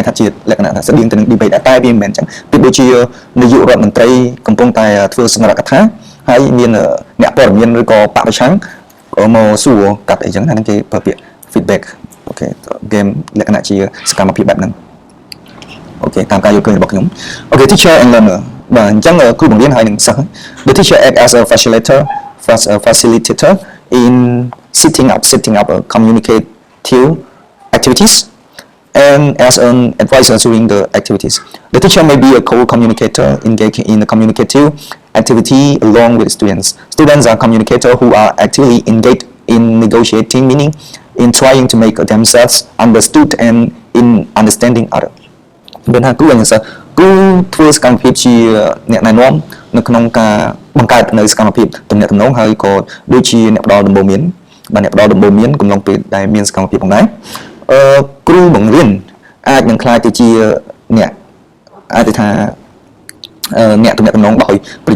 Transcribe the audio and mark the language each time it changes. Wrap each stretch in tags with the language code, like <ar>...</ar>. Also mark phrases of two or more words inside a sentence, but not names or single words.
<km>ថាជាលក្ខណៈថាស្តៀងទៅនឹង debate តែវាមិនមែនអញ្ចឹងពីដូចជានាយករដ្ឋមន្ត្រីកំពុងតែធ្វើសន្និក ថាហើយមានអ្នកព័ត៌មានឬក៏បពប្រឆាំងមកសួរកាត់អីចឹងហ្នឹងគេប្រើពាក្យ feedback អូខេ game លក្ខណៈជាសកម្មភាពបែបហ្នឹងអូខេតាមការយល់ឃើញរបស់ខ្ញុំអូខេ</km> <en>teacher and learner</en> <km>បាទអញ្ចឹងគ្រូបង្រៀនហើយនឹងសិស្ស</km> <en>The teacher act as a facilitator in setting up a communicative activities and as an advisor during the activities. The teacher may be a co-communicator engaged in the communicative activity along with students. Students are communicators who are actively engaged in negotiating meaning, in trying to make themselves understood and in understanding others.</en> <km>មានថាគ្រូអញ្ចឹងសិស្សគ្រូធ្វើសកម្មភាពជាអ្នកណែនាំនៅក្នុងការបង្កើតនៅសកម្មភាពទំនាក់ទំនងហើយក៏ដូចជាអ្នកផ្ដល់ដំបូន្មានបាទ អ្នកផ្ដល់ដំបូន្មានកំឡុងពេលដែលមានសកម្មភាពផងដែរគ្រូបង្រៀនអាចនឹងខ្លាចទៅជាអ្នកអាចទៅថាអ្នកទំនាក់ទំនងដោយប្រ</km>